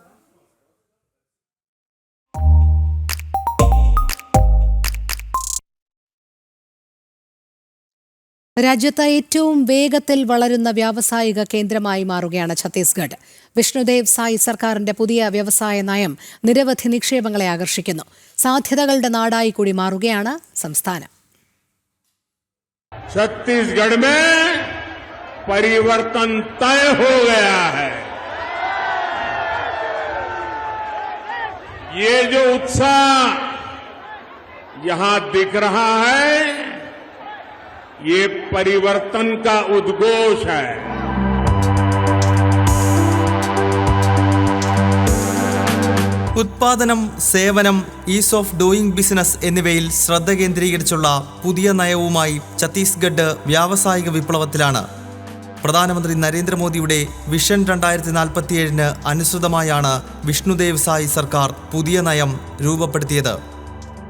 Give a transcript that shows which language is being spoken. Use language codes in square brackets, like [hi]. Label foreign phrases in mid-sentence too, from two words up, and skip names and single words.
[ml] രാജ്യത്ത് ഏറ്റവും വേഗത്തിൽ വളരുന്ന വ്യാവസായിക കേന്ദ്രമായി മാറുകയാണ് ഛത്തീസ്ഗഡ്. വിഷ്ണുദേവ് സായി സർക്കാരിന്റെ പുതിയ വ്യവസായ നയം നിരവധി നിക്ഷേപങ്ങളെ ആകർഷിക്കുന്നു. സാധ്യതകളുടെ നാടായി കൂടി മാറുകയാണ് സംസ്ഥാനം. [hi] छत्तीसगढ़ में परिवर्तन तय हो गया है. ये जो उत्साह यहां दिख रहा है, ये परिवर्तन का उद्घोष है. [ml] ഉത്പാദനം, സേവനം, [en] ease of doing business [ml] എന്നിവയിൽ ശ്രദ്ധ കേന്ദ്രീകരിച്ചുള്ള പുതിയ നയവുമായി ഛത്തീസ്ഗഡ് വ്യാവസായിക വിപ്ലവത്തിലാണ്. പ്രധാനമന്ത്രി നരേന്ദ്രമോദിയുടെ വിഷൻ 2047 അനുസൃതമായാണ് വിഷ്ണുദേവ് സായി സർക്കാർ പുതിയ നയം രൂപപ്പെടുത്തിയത്.